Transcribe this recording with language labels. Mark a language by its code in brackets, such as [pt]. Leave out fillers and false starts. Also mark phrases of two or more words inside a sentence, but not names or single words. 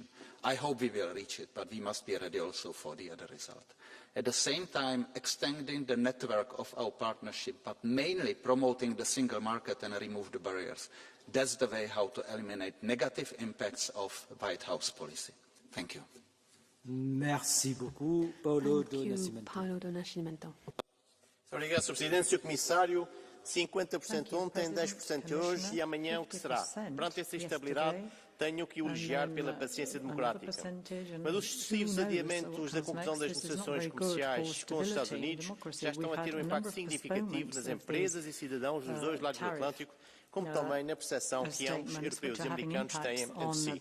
[en] I hope we will reach it, but we must be ready also for the other result. At the same time, extending the network of our partnership, but mainly promoting the single market and remove the barriers. That's the way how to eliminate negative impacts of White House policy. Thank you. [fr] Merci beaucoup, Paulo do Nascimento. [pt] Paulo do Nascimento. Obrigado, Sr. Presidente. Sr. Comissário, 50% ontem, 10% hoje e amanhã o que será? Perante essa instabilidade, tenho que elogiar pela paciência democrática. Mas os sucessivos adiamentos da conclusão das negociações comerciais com os Estados Unidos já estão a ter um impacto significativo nas empresas e cidadãos dos dois lados do Atlântico, como também na percepção que ambos, europeus e americanos, têm entre si.